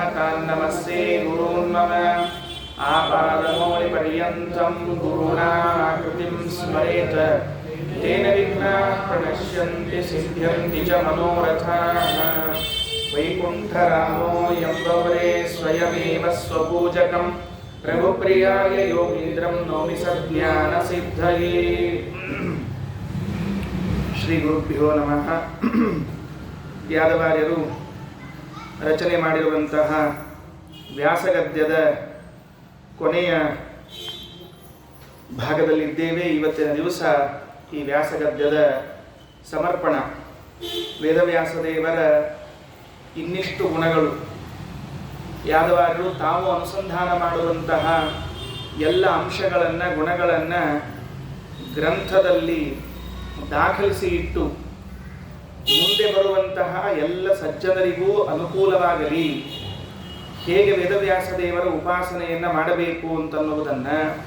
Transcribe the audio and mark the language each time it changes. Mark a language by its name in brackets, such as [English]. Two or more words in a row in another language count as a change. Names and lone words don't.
[Sanskrit] तान् नमस्ते गुरून् मम आपादमौलिपर्यन्तं गुरूणाकृतिं स्मरेत् तेन विघ्नाः प्रणश्यन्ति सिद्ध्यन्ति च मनोरथाः वैकुण्ठरामो यम्बवरे स्वयमेव स्वपूजकं प्रभुप्रियाय योगीन्द्रं नौमि सज्ञानसिद्धये। ಶ್ರೀಗುರುಭ್ಯೋ ನಮಃ. [Kannada] ಯಾದವಾರ್ಯರು ರಚನೆ ಮಾಡಿರುವಂತಹ ವ್ಯಾಸಗದ್ಯದ ಕೊನೆಯ ಭಾಗದಲ್ಲಿದ್ದೇವೆ. ಇವತ್ತಿನ ದಿವಸ ಈ ವ್ಯಾಸಗದ್ಯದ ಸಮರ್ಪಣ. ವೇದವ್ಯಾಸದೇವರ ಇನ್ನಿಷ್ಟು ಗುಣಗಳು, ಯಾದವಾರ್ಯರು ತಾವು ಅನುಸಂಧಾನ ಮಾಡುವಂತಹ ಎಲ್ಲ ಅಂಶಗಳನ್ನು ಗುಣಗಳನ್ನು ಗ್ರಂಥದಲ್ಲಿ ದಾಖಲಿಸಿ ಇಟ್ಟು ಮುಂದೆ ಬರುವಂತಹ ಎಲ್ಲ ಸಜ್ಜನರಿಗೂ ಅನುಕೂಲವಾಗಲಿ, ಹೇಗೆ ವೇದವ್ಯಾಸದೇವರ ಉಪಾಸನೆಯನ್ನು ಮಾಡಬೇಕು ಅಂತನ್ನುವುದನ್ನು